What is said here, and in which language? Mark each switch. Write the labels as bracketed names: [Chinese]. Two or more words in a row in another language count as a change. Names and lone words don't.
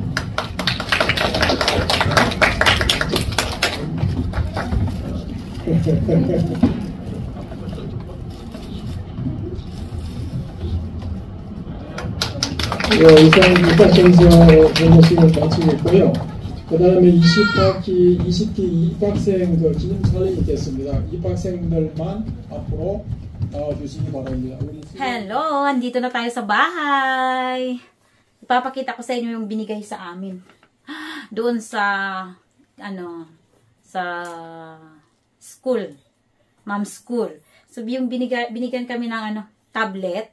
[Korean] 이상 입학증서 정보식을 마치겠고요. 그 다음에 20기 입학생 기념 촬영이 있겠습니다. 입학생들만 앞으로 나와주시기 바랍니다. [Filipino] Hello! Andito na tayo sa bahay. Ipapakita ko sa inyo yung binigay sa amin. Doon sa, sa school. [English] Mom school. [Filipino] So, yung binigyan kami ng tablet.